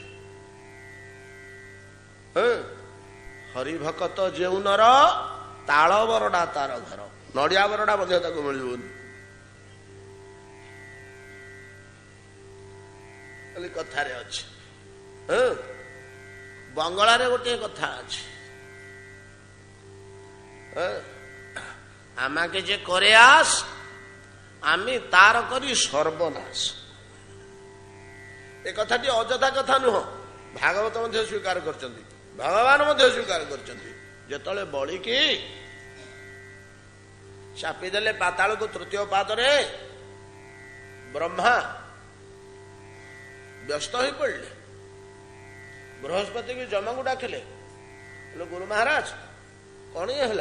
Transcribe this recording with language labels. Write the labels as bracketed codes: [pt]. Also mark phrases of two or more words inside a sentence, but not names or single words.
[or] ହରିଭକତ ଯେଉଁ ନର ତାଳ ବରଡା ତାର ଘର। ନଡିଆ ବରଡା ମଧ୍ୟ ତାକୁ ମିଳିବନି। କଥାରେ ଅଛି, ବଙ୍ଗଳାରେ ଗୋଟିଏ କଥା ଅଛି, [bn] আমাকে যে করে আস আমি তার করি সর্বনাশ। [or] ଏ କଥାଟି ଅଯଥା କଥା ନୁହ, ଭାଗବତ ମଧ୍ୟ ସ୍ୱୀକାର କରିଛନ୍ତି, ଭଗବାନ ମଧ୍ୟ ସ୍ୱୀକାର କରିଛନ୍ତି। ଯେତେବେଳେ ବଳିକି ଚାପିଦେଲେ ପାତାଳକୁ ତୃତୀୟ ପାଦରେ, ବ୍ରହ୍ମା ବ୍ୟସ୍ତ ହୋଇ ପଡିଲେ। ବୃହସ୍ପତି ଯମକୁ ଡାକିଲେ, ଗୁରୁ ମହାରାଜ କଣ ଇଏ ହେଲା?